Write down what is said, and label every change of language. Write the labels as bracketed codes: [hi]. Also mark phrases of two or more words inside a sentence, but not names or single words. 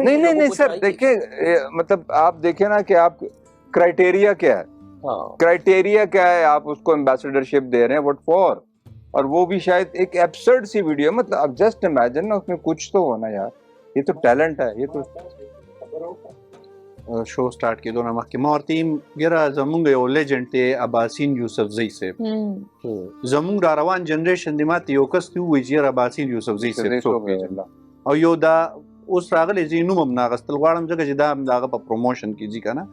[ur] نہیں سر دیکھیں، مطلب آپ دیکھیں نا کہ آپ کرائٹیریا کیا ہے، کرائٹیریا کیا ہے، آپ اس کو ایمبیسڈرشپ دے رہے ہیں [en] what for. [ur] اور وہ بھی شاید ایک ایبسرڈ سی ویڈیو، مطلب اب [en] just imagine [ur] نا، اس میں کچھ تو ہونا یار. یہ تو ٹیلنٹ ہے. یہ تو [ps] شو سٹارټ کېدو نه مخکې ما ورته یم یاره زمونږ یو لیجنډ دی اباسین یوسفزۍ صاحب، زمونږ را روان جنریشن دی ماته یو کس ته ووایي چې یاره اباسین یوسفزۍ صاحب څوک دی، او یو دا اوس راغلی زه یې نوم هم نه اخیستل غواړم ځکه چې دا هم د هغه په پروموشن کې ځي که نه.